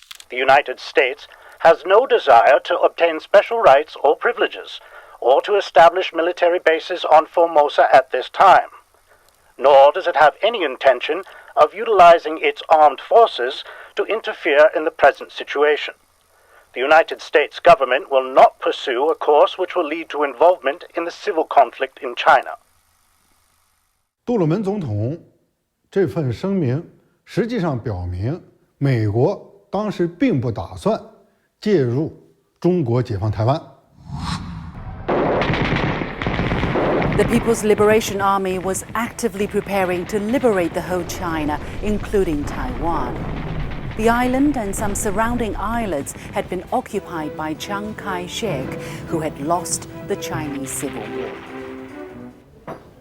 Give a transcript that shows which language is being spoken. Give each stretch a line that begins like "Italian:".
English: The United States has no desire to obtain special rights or privileges, or to establish military bases on Formosa at this time. Nor does it have any intention of utilizing its armed forces to interfere in the present situation. The United States government will not pursue a course which will lead to involvement in the civil conflict in China.
Chinese: 杜鲁门总统这份声明实际上表明，美国当时并不打算介入中国解放台湾。
English: The People's Liberation Army was actively preparing to liberate the whole China, including Taiwan. The island and some surrounding islets had been occupied by Chiang Kai-shek, who had lost the Chinese Civil War.